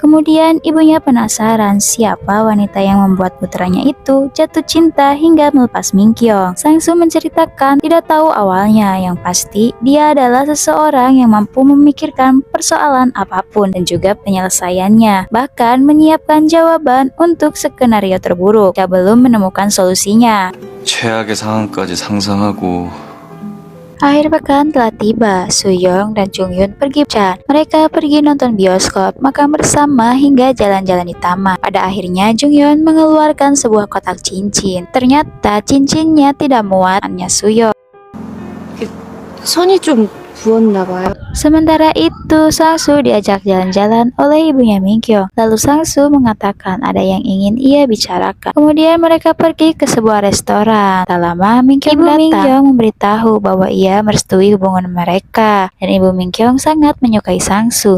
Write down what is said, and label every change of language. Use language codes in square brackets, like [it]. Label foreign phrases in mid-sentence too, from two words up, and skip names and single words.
[id] Kemudian ibunya penasaran siapa wanita yang membuat putranya itu jatuh cinta hingga melepas Minkyung. Sangsu menceritakan tidak tahu awalnya, yang pasti dia adalah seseorang yang mampu memikirkan persoalan apapun dan juga penyelesaiannya. Bahkan menyiapkan jawaban untuk skenario terburuk jika belum menemukan solusinya. [ko] 최악의 상황까지 상상하고 [id] Akhir pekan telah tiba. Sooyoung dan Junghyun pergi berjalan. Mereka pergi nonton bioskop, makan bersama hingga jalan-jalan di taman. Pada akhirnya Junghyun mengeluarkan sebuah kotak cincin. Ternyata cincinnya tidak muat hanya Sooyoung. [ko] 선이 좀 부었나 봐요. [id] Sementara itu Sangsu diajak jalan-jalan oleh ibunya Minkyung. Lalu Sangsu mengatakan ada yang ingin ia bicarakan. Kemudian mereka pergi ke sebuah restoran. Tak lama Minkyung datang memberitahu bahwa ia merestui hubungan mereka dan ibu Minkyung sangat menyukai Sangsu.